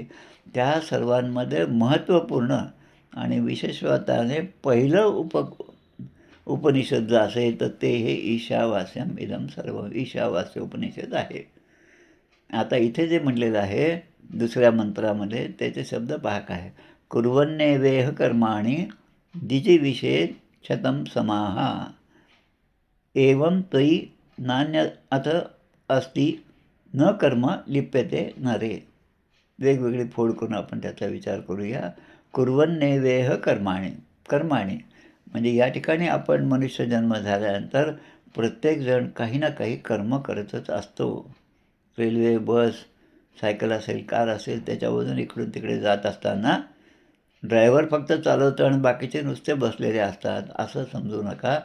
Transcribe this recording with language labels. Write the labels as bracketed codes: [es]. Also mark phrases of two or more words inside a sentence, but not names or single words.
[mr] त्या सर्वांमध्ये महत्त्वपूर्ण आणि विशेषत्वाने पहिलं उपनिषद जे असेल तर ते हे [sa] ईशावास्यम इदम सर्व [mr] ईशावास्य उपनिषद आहे. आता इथे जे म्हटलेलं आहे दुसऱ्या मंत्रामध्ये त्याचे शब्द पहा काय. [sa] कुर्वन्नेवेह कर्माणि द्विजिविषये शतं समाहा एवं त्वयि नान्यथ अस्ति न कर्म लिप्यते नरे. [mr] वेगवेगळी फोड करून आपण त्याचा विचार करूया. [sa] कुर्वन्नेवेह कर्माणि. [mr] कर्माणि म्हणजे या ठिकाणी आपण मनुष्यजन्म झाल्यानंतर प्रत्येकजण काही ना काही कर्म करतच असतो. रेल्वे, बस, सायकल असेल, कार असेल, त्याच्यावरून इकडून तिकडे जात असताना ड्रायव्हर फक्त चालवतो आणि बाकीचे नुसते बसलेले असतात असं समजू नका.